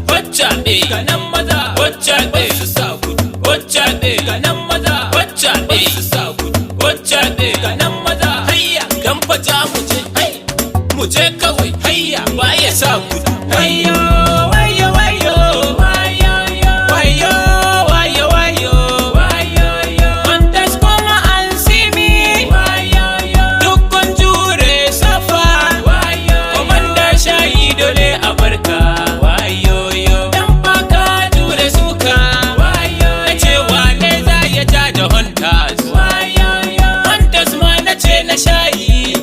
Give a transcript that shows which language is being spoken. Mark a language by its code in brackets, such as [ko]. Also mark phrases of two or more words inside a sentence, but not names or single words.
[ha] Wacce ɗe? Ga nan maza. Wacce ɗe? Su sa gudu. Wacce ɗe? Ga nan maza. Wacce ɗe? Su sa gudu. Wacce ɗe? Ga nan maza. Hayya. Dan fa za mu je. Hai. Mu je kawai. Hayya. Baya sa gudu. Wayo, wayo, wayo. Wayo, yo. Wayo, wayo, wayo. Wayo, yo. [en] Hunters come and see me. [ha] Wayo, yo. Duk kun jure safa. Wayo, yo. Komanda shayi dole a barka. Wayo, yo. Dan fa ka jure suka. Wayo, yo. Na ce wane za ya ja da hunters? Wayo, yo. Hunters ma na ce na shayi.